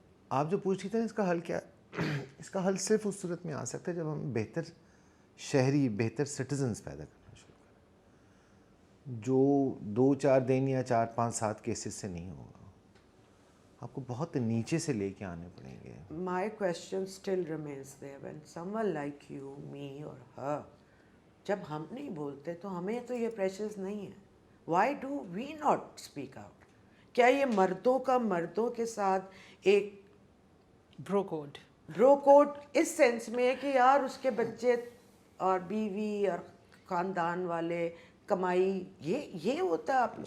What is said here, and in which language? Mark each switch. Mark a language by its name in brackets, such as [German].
[Hindi] आप जो पूछ रही थे ना, इसका हल क्या? इसका हल सिर्फ उस सूरत में आ सकता है जब हम बेहतर शहरी, बेहतर सिटीजन्स पैदा करना शुरू करें, जो 2-4 दिन या 4-5 7 केसेस से नहीं होगा. आपको बहुत नीचे से लेके आने पड़ेंगे. [English] My question still remains there when someone like you, me or her, [Hindi] जब हम नहीं बोलते तो हमें तो ये प्रेशर्स नहीं है. [English] Why do we not speak out? [Hindi] क्या ये मर्दों का मर्दों के साथ एक [English] bro code [Hindi] ब्रो कोड इस सेंस में है कि यार उसके बच्चे और बीवी और खानदान वाले कमाई ये होता है आप लोग,